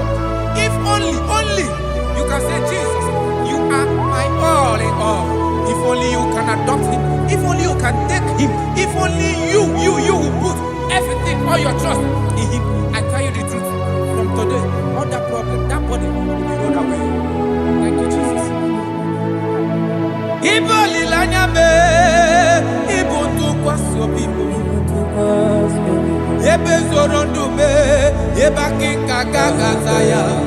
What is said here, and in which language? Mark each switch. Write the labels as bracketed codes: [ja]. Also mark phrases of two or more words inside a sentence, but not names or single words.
[en] If only you can say, Jesus, you are my all in all. If only you can adopt him. If only you can take him. If only you will put everything, all your trust in him. I tell you the truth. From today, all that problem, that body will be rolled away. Thank you, Jesus. Iboli lanyabe, ibuntu kwaso people. Ebe zorondume, ebaki kagagazaya.